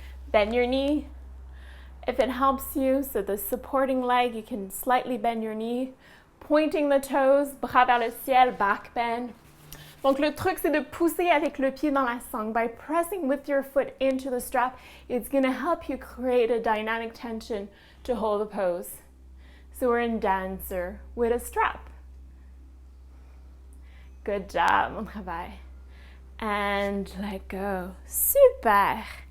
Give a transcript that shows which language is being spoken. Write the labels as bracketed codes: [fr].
[en] Bend your knee if it helps you. So the supporting leg, you can slightly bend your knee. Pointing the toes, [fr] bras vers le ciel, [en] back bend. [fr] Donc le truc, c'est de pousser avec le pied dans la sangle. [en] By pressing with your foot into the strap, it's going to help you create a dynamic tension to hold the pose. So we're in dancer with a strap. Good job, [fr] bon travail. [en] And let go. Super.